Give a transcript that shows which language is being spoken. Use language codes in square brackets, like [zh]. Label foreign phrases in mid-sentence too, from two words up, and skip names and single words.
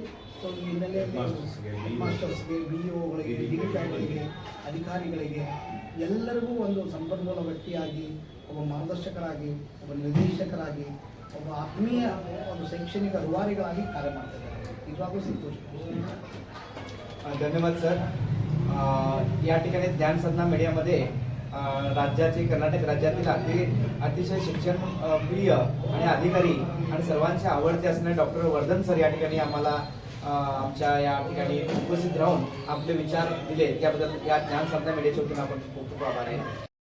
[kn] ಸೊ ಈ ಹಿನ್ನೆಲೆಯಲ್ಲಿ ಮಾಸ್ಟರ್ಸ್ಗೆ, BOಗಳಿಗೆ, ಡಿಗ್ರಿಗಳಿಗೆ, ಅಧಿಕಾರಿಗಳಿಗೆ ಎಲ್ಲರಿಗೂ ಒಂದು ಸಂಪನ್ಮೂಲ ವ್ಯಕ್ತಿಯಾಗಿ, ಒಬ್ಬ ಮಾರ್ಗದರ್ಶಕರಾಗಿ, ಒಬ್ಬ ನಿರ್ದೇಶಕರಾಗಿ, ಒಬ್ಬ ಆತ್ಮೀಯ ಒಂದು ಶೈಕ್ಷಣಿಕ ರೂವಾರಿಗಳಾಗಿ ಕಾರ್ಯ ಮಾಡ್ತಿದ್ದಾರೆ. ನಿಜವಾಗ್ಲೂ ಸಂತೋಷ. [mr] धन्यवाद सर. या ठिकाणी ज्ञान साधना मीडियामध्ये राज्याचे, कर्नाटक राज्यातील अतिशय शिक्षण प्रिय आणि अधिकारी आणि सर्वांचे आवडते असणारे डॉक्टर वर्धन सर या ठिकाणी आम्हाला आमच्या या ठिकाणी उपस्थित राहून आपले विचार दिले, त्याबद्दल या ज्ञान साधना मीडियाच्या वतीने आपण खूप खूप आभार आहे.